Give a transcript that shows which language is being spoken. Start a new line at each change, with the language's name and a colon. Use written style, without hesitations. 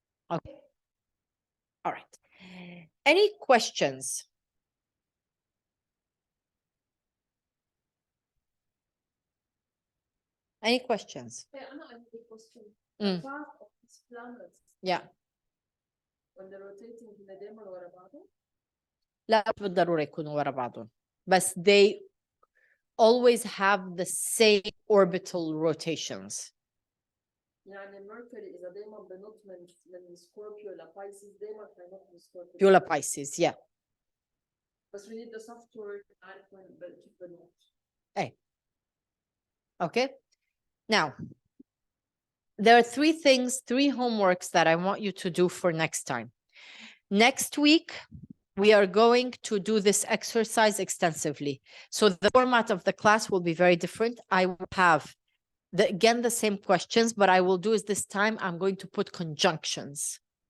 English: Okay. All right. Any questions? Any questions? Yeah, I have a question. Mm. The path of these planets, Yeah. when they're rotating
Arabic: كده دايما ورا بعضهم؟ لا مش بالضرورة يكونوا ورا بعضهم، بس
English: they always have the same orbital rotations.
Arabic: يعني Mercury إذا دايما بنط من Scorpio لPisces دايما هينط من Scorpio.
English: You're a Pisces, yeah.
Arabic: بس
English: we need the software
Arabic: تعرف وين كيف بنط.
English: Hey. Okay. Now, there are three homeworks that I want you to do for next time. Next week, we are going to do this exercise extensively. So the format of the class will be very different. I will have, again, the same questions, but I will do is this time, I'm going to put conjunctions.